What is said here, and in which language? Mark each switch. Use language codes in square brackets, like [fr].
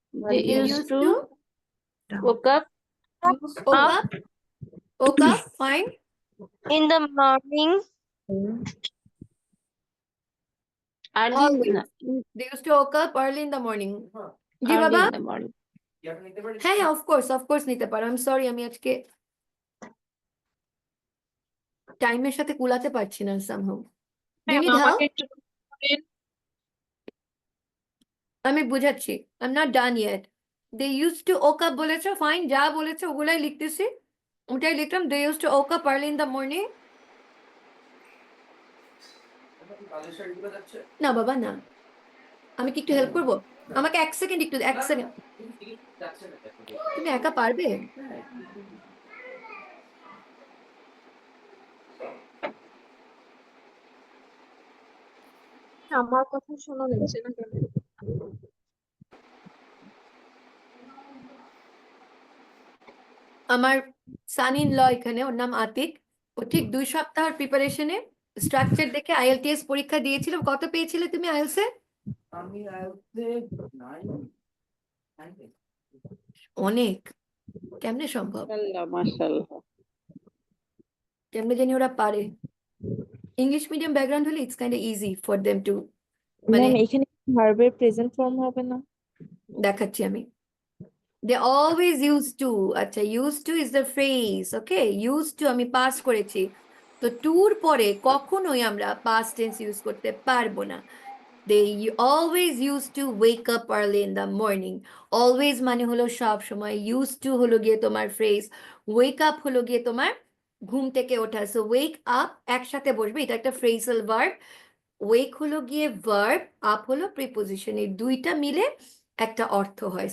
[en] They used to woke up woke up, fine. in the morning. Early Always. in They used to wake up early in the morning. [bn] G [en] early [bn] বাবা? [en] in the morning. [bn] হ্যাঁ, of course নিতে পারো। আমি sorry, আমি আজকে টাইমের সাথে কুলাতে পারছি না somehow. [en] Do you need help? [bn] আমি বুঝাচ্ছি, [en] I'm not done yet. They used to wake up [bn] বলেছো, ফাইন, যা বলেছো ওগুলাই লিখতেছি, ওটাই লিখলাম। [en] They used to wake up early in the morning. [bn] না বাবা না, আমি কি একটু হেল্প করবো? আমাকে এক সেকেন্ড, তুমি একা পারবে? আমার কথা শোনা যাচ্ছে না কেন? আমার সান ইন ল এখানে, ওর নাম আতিক, ও ঠিক 2 সপ্তাহের প্রিপারেশনে স্ট্রাকচার দেখে আইএলটিএস পরীক্ষা দিয়েছিল। কত পেয়েছিলে তুমি আইএলসে? আমি আইএলটিএসে 9 অনেক, কেমনে সম্ভব? মাশাআল্লাহ। কেমনে জানি ওরা পারে। [en] English medium background হলে it's kind easy for them to, মানে [bn] ম্যাম এখানে ভার্বের প্রেজেন্ট ফর্ম হবে না? দেখাচ্ছি আমি। [en] They always used to, আচ্ছা, used to is the phrase, okay? [bn] Used to আমি পাস করেছি, তো টুর পরে কখনোই আমরা past tense ইউজ করতে পারবো না। [en] They always used to wake up early in the morning. [bn] Always মানে হলো সব সময়, used to হলো গিয়ে তোমার ফ্রেজ, wake up হলো গিয়ে তোমার ঘুম থেকে ওঠা। সো wake up একসাথে বসবে, এটা একটা ফ্রেজাল ভার্ব। ওয়েক হলো গিয়ে ভার্ব, আপ হলো প্রিপোজিশন, এই দুইটা মিলে একটা অর্থ হয়।